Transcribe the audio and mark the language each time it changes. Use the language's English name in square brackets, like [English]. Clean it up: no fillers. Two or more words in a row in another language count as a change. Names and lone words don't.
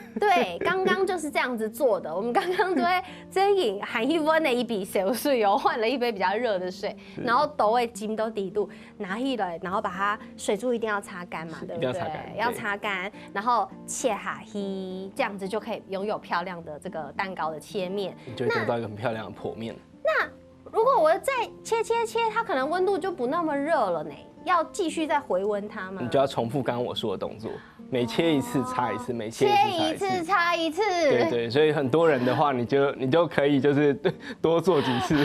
[Chinese] 對，剛剛就是這樣子做的。我們剛剛對蒸飲含一溫的一筆小水哦，換了一杯比較熱的水，然後都會浸到底度，拿起來，然後把它水珠一定要擦乾嘛，對不對？要擦乾，然後切下去，這樣子就可以擁有漂亮的這個蛋糕的切面，你就會得到一個很漂亮的剖面。那如果我再切，它可能溫度就不那麼熱了呢。要继续再回温它吗？你就要重复刚刚我说的动作，每切一次擦一次，每切一次擦一次。对对，所以很多人的话，你就可以就是多做几次。